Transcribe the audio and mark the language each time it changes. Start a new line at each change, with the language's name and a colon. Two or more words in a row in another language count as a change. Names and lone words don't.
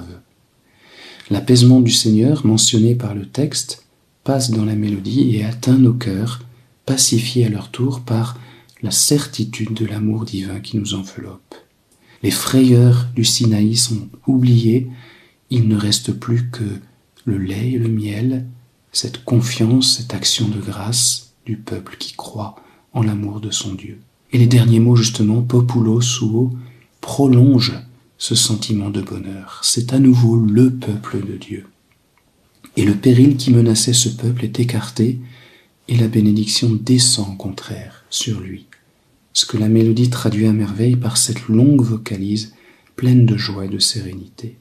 French: L'apaisement du Seigneur, mentionné par le texte, passe dans la mélodie et atteint nos cœurs, pacifiés à leur tour par la certitude de l'amour divin qui nous enveloppe. Les frayeurs du Sinaï sont oubliées, il ne reste plus que le lait et le miel, cette confiance, cette action de grâce du peuple qui croit en l'amour de son Dieu. Et les derniers mots, justement,
Latin: populo suo,
French: prolongent ce sentiment de bonheur. C'est à nouveau le peuple de Dieu. Et le péril qui menaçait ce peuple est écarté, et la bénédiction descend au contraire sur lui. Ce que la mélodie traduit à merveille par cette longue vocalise pleine de joie et de sérénité.